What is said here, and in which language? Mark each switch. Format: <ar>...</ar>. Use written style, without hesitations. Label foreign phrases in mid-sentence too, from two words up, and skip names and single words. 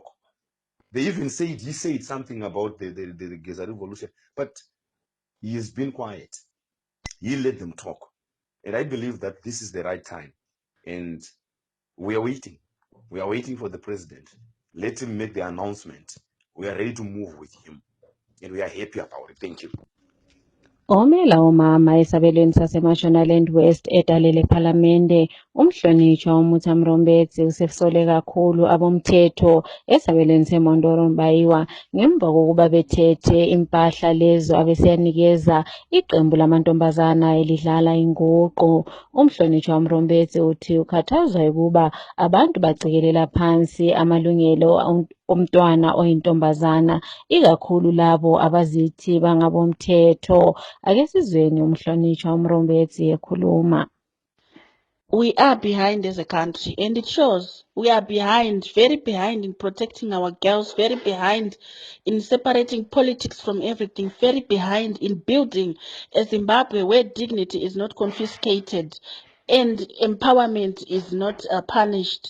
<en>They even said he said something about the Geza revolution, but He has been quiet. He let them talk. And I believe that this is the right time. And we are waiting. We are waiting for the president. Let him make the announcement. We are ready to move with him. And we are happy about it. Thank you.</en> <nd>Omela omama esabelweni saseMashonaland West etalele ephalamende umhlonitshwa uMutha Mrombedzi usefisole kakhulu abomthetho esabelweni seMondoro Mbayiwa ngemva kokuba bethethe impahla lezo abesiyanikeza iqembu lamantombazana elidlala inguqu. Umhlonitshwa uMrombedzi uthi ukhathazwa ukuba abantu bacikelela phansi amalungelo omntwana oyintombazana ikakhulu labo abazithi bangabomthetho. Ake sizweni umhlonitshwa uMrombedzi ekhuluma.</nd> <en>We are behind as a country, and it shows. We are behind, very behind in protecting our girls, very behind in separating politics from everything, very behind in building a Zimbabwe where dignity is not confiscated and empowerment is not punished.</en>